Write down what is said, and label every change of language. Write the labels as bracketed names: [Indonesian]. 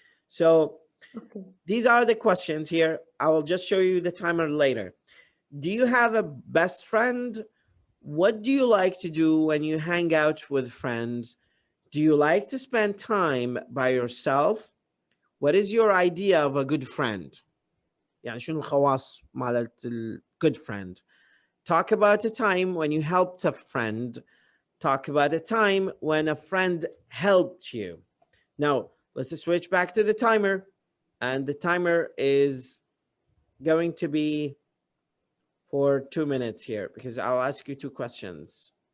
[English] So these are the questions here. I will just show you the timer later. Do you have a best friend? What do you like to do when you hang out with friends? Do you like to spend time by yourself? What is your idea of a good friend? [Arabic] يعني شنو الخواص مالت [English] good friend? Talk about a time when you helped a friend. Talk about a time when a friend helped you. Now, let's switch back to the timer. And the timer is going to be for 2 minutes here because I'll ask you 2 questions.